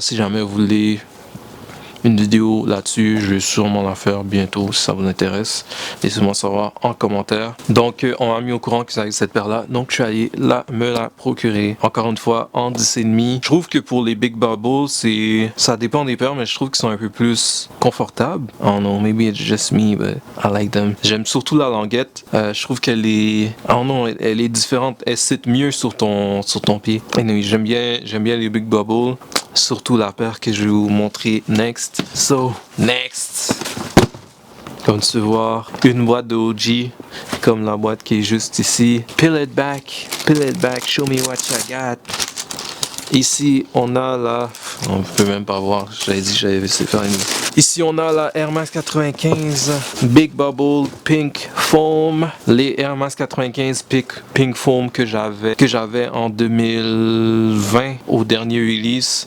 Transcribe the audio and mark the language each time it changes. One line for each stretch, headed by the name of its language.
French: Si jamais vous voulez une vidéo là-dessus, je vais sûrement la faire bientôt si ça vous intéresse. Laissez-moi savoir en commentaire. Donc on m'a mis au courant qu'ils avaient cette paire là, donc je suis allé me la procurer. Encore une fois en 10,5. Je trouve que pour les Big Bubble, ça dépend des paires, mais je trouve qu'ils sont un peu plus confortables.
English: I don't know, maybe it's just me, but I like them.
French: J'aime surtout la languette. Je trouve qu'elle est,
English: I don't know,
French: elle est différente. Elle sit mieux sur ton pied. Anyway, j'aime bien les Big Bubble. Surtout la paire que je vais vous montrer next.
English: So, next.
French: Comme tu peux voir, une boîte de OG, comme la boîte qui est juste ici.
English: Peel it back, show me what you got.
French: Ici, on a la... On peut même pas voir, j'avais dit que j'avais laissé faire une... Ici, on a la Air Max 95 Big Bubble Pink Foam. Les Air Max 95 Pink Foam que j'avais en 2020 au dernier release.